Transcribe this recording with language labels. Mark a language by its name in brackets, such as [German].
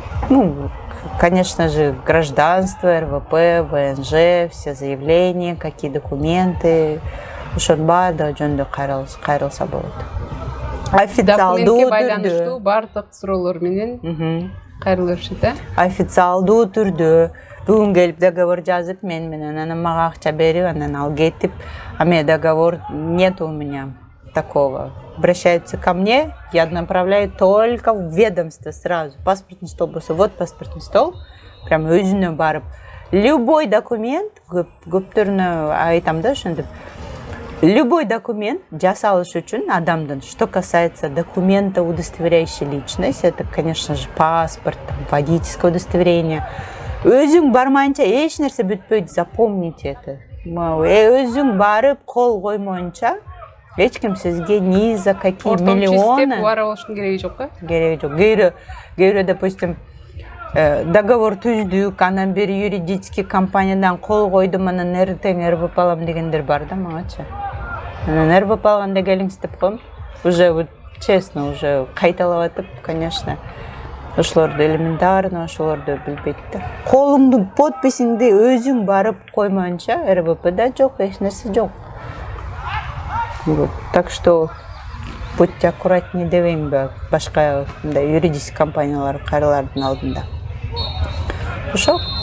[Russian] Ну, конечно же, гражданство, РВП, ВНЖ, все заявления, какие документы, [Kyrgyz] ошонун баардыгы жөнүндө кайрылса болот. [Russian] Официалдуу [Kyrgyz] документке байланыштуу бардык суроолор менен кайрылышат, официалдуу түрдө бүгүн келип договор жазып мен менен, анан мага акча берип, анан ал кетип, [Russian] а мне договор нет у меня такого. Обращаются ко мне, я направляю только в ведомство сразу. Паспортный стол болсо, вот паспортный стол, прям [Kyrgyz] өзүнө барып. [Russian] Любой документ, [Kyrgyz] көптөрүнө айтам да ошентип, [Russian] любой документ [Kyrgyz] жасалыш үчүн адамдын, [Russian] что касается документа, удостоверяющий личность, это, конечно же, паспорт, водительское удостоверение. [Kyrgyz] Өзүң бармайынча эч нерсе бүтпөйт, [Russian] запомните это. [Kyrgyz] Өзүң барып кол коймоюнча эч ким сизге [Russian] ни за какие миллионы [Kyrgyz] бара болуштун кереги жок го? Кереги жок. Кээре, допустим, договор түздүк, анан бери юридический компаниядан кол койдум, анан эртең РВП алам дегендер бар да мангачы. Анан РВП алганда келиңиз деп коем. [Russian] Уже вот честно, уже [Kyrgyz] кайталап атып, [Russian] конечно. [Kyrgyz] Ошолорду элементарно, ошолорду билбейт да. Колуңдун подписиңди өзүң барып коймоюнча РВПда жок, эч нерсе жок. [Russian] Так что будьте аккуратнее [Kyrgyz] дебеймби башка юридический компаниялар кайрылардын алдында. Ошо.